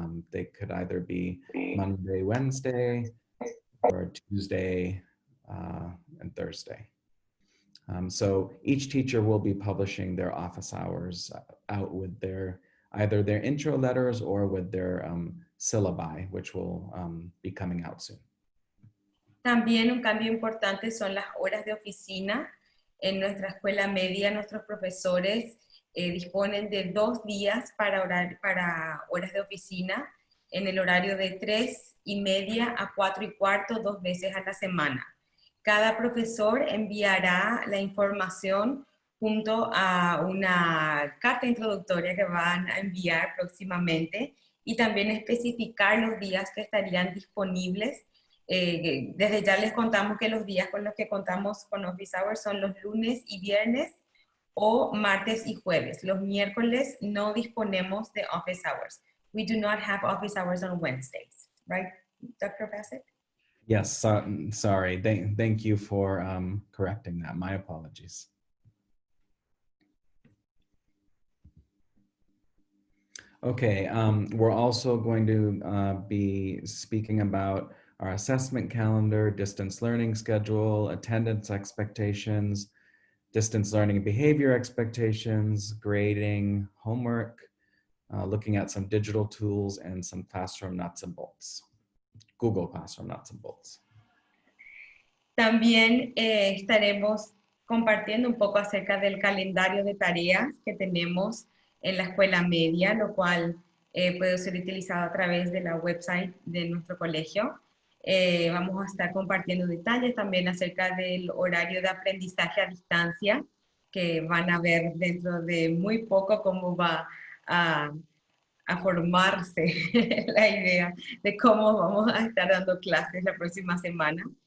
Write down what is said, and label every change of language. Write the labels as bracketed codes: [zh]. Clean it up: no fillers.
[en] They could either be Monday, Wednesday, or Tuesday and Thursday. So each teacher will be publishing their office hours out with either their intro letters or with their syllabi, which will be coming out soon. [es] También un cambio importante son las horas de oficina. En nuestra escuela media, nuestros profesores disponen de 2 días para horas de oficina en el horario de 3:30 a 4:15, 2 veces a la semana. Cada profesor enviará la información junto a una carta introductoria que van a enviar próximamente y también especificar los días que estarían disponibles. Desde ya les contamos que los días con los que contamos con office hours son los lunes y viernes o martes y jueves. Los miércoles no disponemos de office hours. [en] We do not have office hours on Wednesdays, right, Dr. Bassett? Yes, sorry. Thank you for correcting that. My apologies. Okay, we're also going to be speaking about our assessment calendar, distance learning schedule, attendance expectations, distance learning and behavior expectations, grading, homework, looking at some digital tools and some classroom nuts and bolts. Google Classroom nuts and bolts. [es] También estaremos compartiendo un poco acerca del calendario de tareas que tenemos en la escuela media, lo cual puede ser utilizado a través de la website de nuestro colegio. Vamos a estar compartiendo detalles también acerca del horario de aprendizaje a distancia, que van a ver dentro de muy poco cómo va a formarse la idea de cómo vamos a estar dando clases la próxima semana.